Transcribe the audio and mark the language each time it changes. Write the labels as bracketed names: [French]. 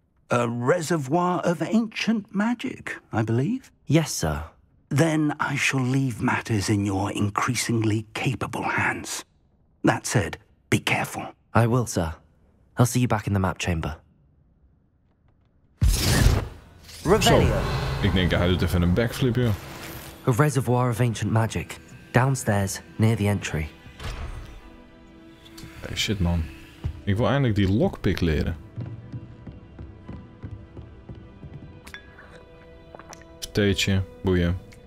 [English] A reservoir of ancient magic, I believe? Yes, sir. Then I shall leave matters in your increasingly capable hands. That said, be careful. I will, sir. I'll see you back in the map chamber. Revelio. [Dutch] Ik denk hij doet even een backflip, joh. [English] A reservoir of ancient magic. Downstairs, near the entry. Hey, shit, man. [Dutch] Ik wil eindelijk die lockpick leren. Theetje, boeien.